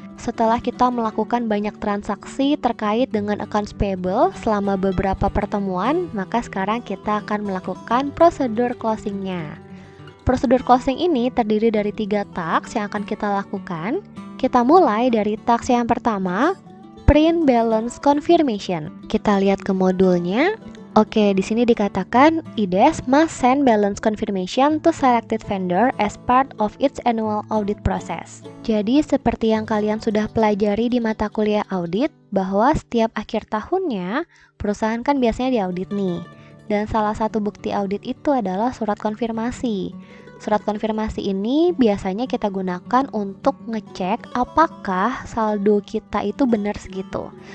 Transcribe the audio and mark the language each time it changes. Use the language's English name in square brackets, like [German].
[Indonesian] Setelah kita melakukan banyak transaksi terkait dengan accounts payable selama beberapa pertemuan, maka sekarang kita akan melakukan prosedur closingnya. Prosedur closing ini terdiri dari 3 task yang akan kita lakukan. Kita mulai dari task yang pertama, [English] print balance confirmation. [Indonesian] Kita lihat ke modulnya. Oke, di sini dikatakan [English] IDES must send balance confirmation to selected vendor as part of its annual audit process. [Indonesian] Jadi seperti yang kalian sudah pelajari di mata kuliah audit, bahwa setiap akhir tahunnya perusahaan kan biasanya diaudit nih. Dan salah satu bukti audit itu adalah surat konfirmasi. Surat konfirmasi ini biasanya kita gunakan untuk ngecek apakah saldo kita itu benar segitu.